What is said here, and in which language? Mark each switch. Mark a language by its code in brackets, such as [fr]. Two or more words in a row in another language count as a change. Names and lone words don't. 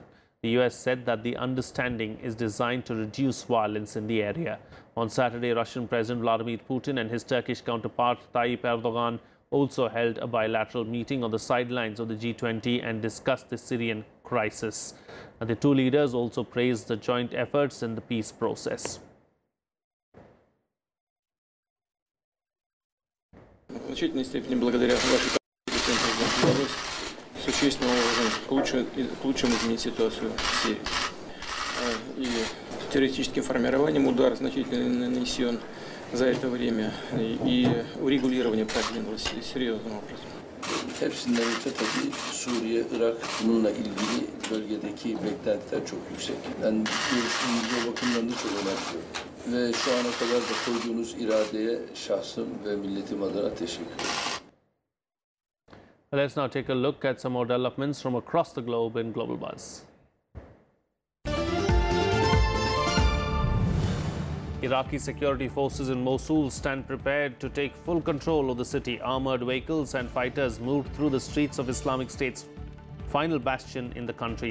[en] The US said that the understanding is designed to reduce violence in the area. On Saturday, Russian President Vladimir Putin and his Turkish counterpart Tayyip Erdogan also held a bilateral meeting on the sidelines of the G20 and discussed the Syrian crisis. The two leaders also praised the joint efforts in the peace process. [ru] В значительной степени благодаря вашей компетенции удалось существенным образом к лучшему изменить ситуацию в Сирии. И террористическим формированием удар значительно нанесен за это время, и урегулирование продвинулось серьезным образом. [tr] Hepsinden öte tabii Suriye, Irak bununla ilgili bölgedeki beklentiler çok yüksek. Ben görüşümüzü o bakımdan da çok önemsiyorum. Ve şu ana kadar da koyduğunuz iradeye şahsım ve milletim adına teşekkür ederim. [en] Let's now take a look at some more developments from across the globe in Global Buzz. Iraqi security forces in Mosul stand prepared to take full control of the city. Armored vehicles and fighters moved through the streets of Islamic State's final bastion in the country.